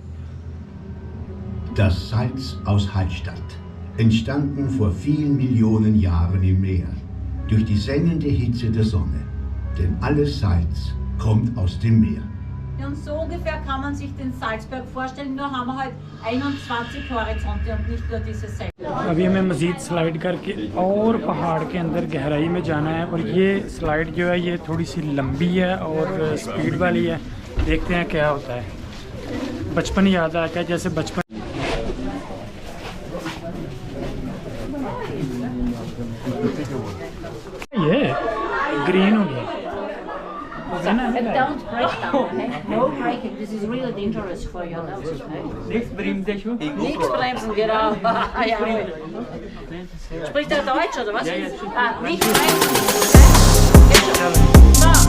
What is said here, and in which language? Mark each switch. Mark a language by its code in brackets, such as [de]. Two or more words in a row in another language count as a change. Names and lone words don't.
[de] Das Salz aus Hallstatt, entstanden vor vielen Millionen Jahren im Meer, durch die sengende Hitze der Sonne. Denn alles Salz kommt aus dem Meer. Und so ungefähr kann man sich den Salzberg vorstellen, nur haben wir halt 21 Horizonte und nicht nur diese Seite. [ur] ابھی ہمیں مزید سلائیڈ کر کے اور پہاڑ کے اندر گہرائی میں جانا ہے، اور یہ سلائیڈ جو ہے یہ تھوڑی سی لمبی ہے اور سپیڈ والی ہے. دیکھتے ہیں کیا ہوتا ہے. بچپن یاد آ گیا، جیسے بچپن یہ گرین ہو گیا. [en] Don't break down, okay? No breaking, this is really dangerous for your nose, okay? [de] Nichts bremsen schon? Nichts bremsen, genau. Ja. Spricht er Deutsch oder was? Ja, ja. Nicht bremsen, okay? So.